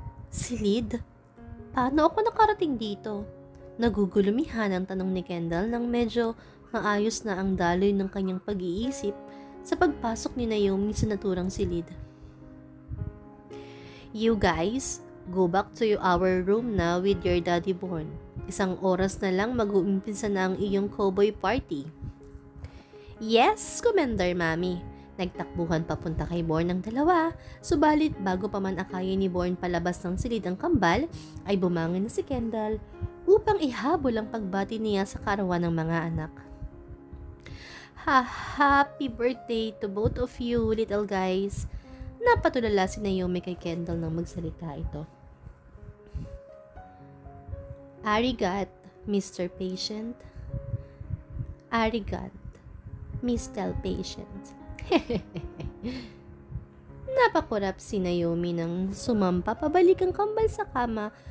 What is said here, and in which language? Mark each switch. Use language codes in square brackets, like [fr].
[tl] Silid? Paano ako nakarating dito? Nagugulumihan ang tanong ni Kendall nang medyo maayos na ang daloy ng kanyang pag-iisip sa pagpasok ni Naomi sa naturang silid. [en] You guys, go back to our room na with your Daddy Born. [tl] Isang oras na lang mag-uumpisa na ang iyong cowboy party. Yes, Commander Mami. Nagtakbuhan papunta kay Born ng dalawa, subalit bago pa man akayin ni Born palabas ng silid ang kambal, ay bumangon na si Kendall upang ihabol ang pagbati niya sa karawan ng mga anak. [en] Happy birthday to both of you, little guys. [tl] Napatulala si Naomi kay Kendall nang magsalita ito. Arigat, Mr. Patient. Arigat, Mr. Patient. Napakurap si Naomi nang sumampa pabalik ang kambal sa kama